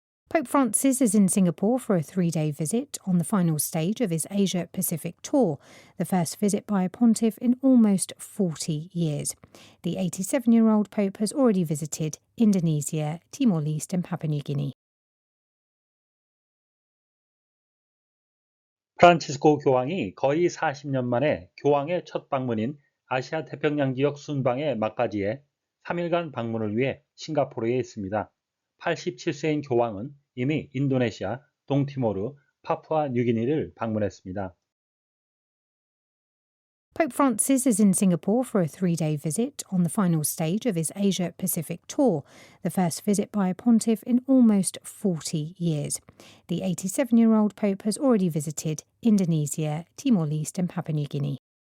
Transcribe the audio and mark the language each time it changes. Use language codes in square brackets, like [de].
[en] Pope Francis is in Singapore for a 3-day visit on the final stage of his Asia-Pacific tour, the first visit by a pontiff in almost 40 years. The 87-year-old Pope has already visited Indonesia, Timor-Leste and Papua New Guinea. [ko] 프란치스코 교황이 거의 40년 만에 교황의 첫 방문인 아시아 태평양 지역 순방의 막바지에 3일간 방문을 위해 싱가포르에 있습니다. 87세인 교황은 이미 인도네시아, 동티모르, 파푸아 뉴기니를 방문했습니다. [en] Pope Francis is in Singapore for a 3-day visit on the final stage of his Asia-Pacific tour, the first visit by a pontiff in almost 40 years. The 87-year-old Pope has already visited Indonesia, Timor-Leste and Papua New Guinea.